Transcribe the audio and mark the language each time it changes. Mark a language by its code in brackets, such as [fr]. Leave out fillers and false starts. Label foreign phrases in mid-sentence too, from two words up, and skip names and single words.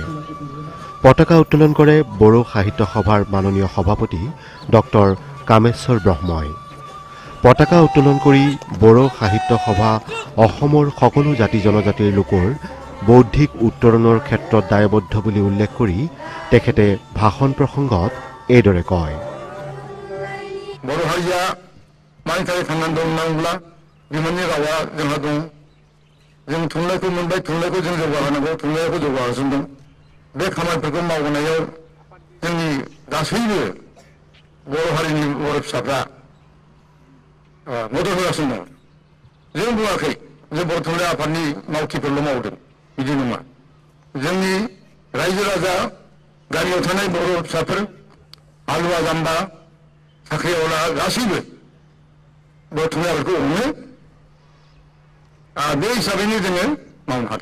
[as] পতাকা উত্তোলন কৰে বড়ো সাহিত্য সভাৰ মাননীয় সভাপতি ডক্টৰ কামেশ্বৰ ব্ৰহ্মই। পতাকা উত্তোলন কৰি বড়ো সাহিত্য সভা অসমৰ সকলো জাতি জনজাতিৰ লোকৰ বৌদ্ধিক উত্তৰণৰ ক্ষেত্ৰত দায়বদ্ধ বুলি উল্লেখ কৰি তেখেতে ভাষণ প্ৰসংগত এইদৰে কয়। [brx] बर' हारिया मानि थाखाय थांनानै दं होनना बिमाननि रावा जोंहा दं। जों थुनलाइखौ मोनबाय, थुनलाइखौ जों जौगाहोनांगौ, थुनलाइखौ जौगाहोगासिनो दं। बे खामानिफोरखौ मावनायाव जोंनि गासैबो बर' हारिनि बर' फिसाफ्रा मदद होगासिनो दं। जों बुङाखै जे बर' थुनलाइ आफादनि मावथिफोरल' मावदों, बिदि नङा। जोंनि रायजो राजा गामियाव थानाय बर' फिसाफोर हालुवा जाम्बा साख्रिआवला गासैबो बर' थुनलाइ आफादखौ अनो। बे हिसाबैनो जोङो मावनो हादों।